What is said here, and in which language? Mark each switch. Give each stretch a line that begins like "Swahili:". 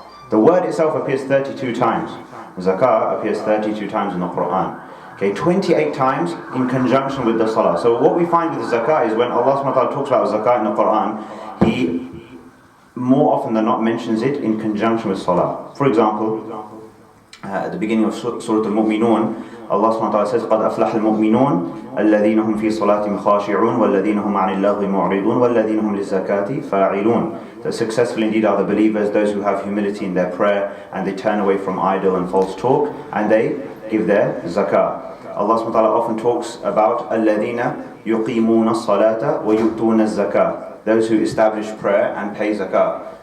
English: The word itself appears 32 times. Zakah appears 32 times in the Quran. Okay, 28 times in conjunction with the salah. So what we find with the zakah is when Allah subhanahu wa ta'ala talks about zakah in the Quran, He more often than not mentions it in conjunction with salah. For example, at the beginning of Surah Al-Mu'minun, Allah subhanahu wa ta'ala says,
Arabic: قَدْ أَفْلَحَ الْمُؤْمِنُونَ الَّذِينَ هُمْ فِي صَلَاتِهِمْ خَاشِعُونَ وَالَّذِينَ هُمْ عَنِ اللَّغْوِ مُعْرِضُونَ وَالَّذِينَ هُمْ لِلزَّكَاةِ فَاعِلُونَ.
English: The successful indeed are the believers, those who have humility in their prayer, and they turn away from idle and false talk, and they give their zakah. Allah subhanahu wa ta'ala often talks about
Arabic: الَّذِينَ يُقِيمُونَ الصَّلَاةَ وَيُؤْتُونَ الزَّكَاةَ,
English: those who establish prayer and pay zakah.